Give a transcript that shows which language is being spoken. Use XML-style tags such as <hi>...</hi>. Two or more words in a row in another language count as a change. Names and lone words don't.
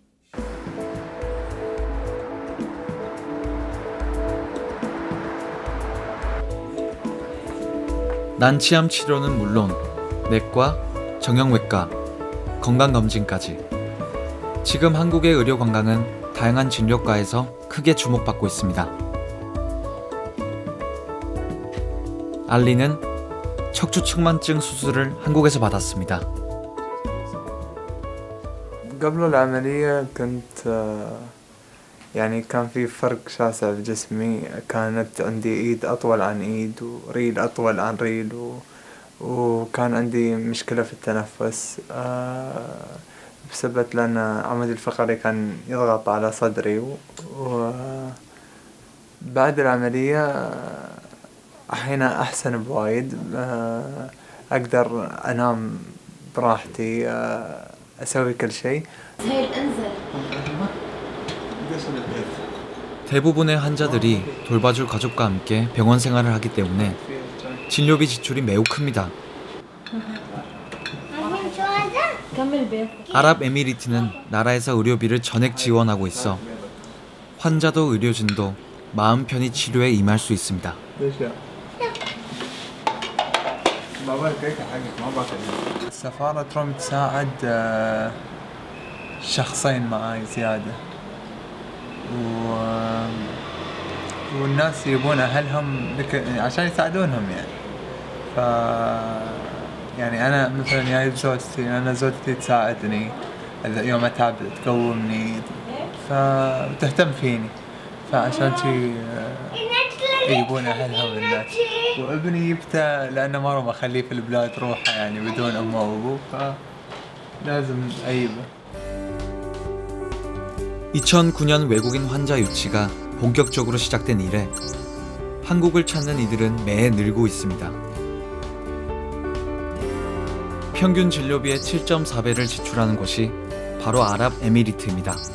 <ko>난치암 치료는 물론 내과, 정형외과, 건강검진까지 지금 한국의 의료 관광은 다양한 진료과에서 크게 주목받고 있습니다. 알리는 척추측만증 수술을 한국에서 받았습니다.</ko> <ar>قبل العملية كنت يعني كان في فرق شاسع بجسمي كانت عندي ايد اطول عن ايد وريل اطول عن ريل وكان عندي مشكلة في التنفس بسبب لأن عمودي الفقري كان يضغط على صدري وبعد العملية الحين أحسن بوايد أقدر أنام براحتي أسوي كل شيء.</ar> <ko>대부분의 환자들이 돌봐줄 가족과 함께 병원 생활을 하기 때문에 진료비 지출이 매우 큽니다. 아랍에미리트는 나라에서 의료비를 전액 지원하고 있어 환자도 의료진도 마음 편히 치료에 임할 수 있습니다.</ko> <ar>السفارة تروم تساعد شخصين معاي زيادة والناس يبون أهلهم عشان يساعدونهم يعني يعني أنا مثلا جاي بزوجتي أنا زوجتي تساعدني يوم أتعب تقومني فتهتم فيني فعشان شي يجيبون أهلهم الناس وابني جبته لأنه مرة بخليه في البلاد روحه يعني بدون أمه وأبوه فلازم أجيبه.</ar> <ko>2009년 외국인 환자 유치가 본격적으로 시작된 이래 한국을 찾는 이들은 매해 늘고 있습니다. 평균 진료비의 7.4배를 지출하는 곳이 바로 아랍에미리트입니다.</ko>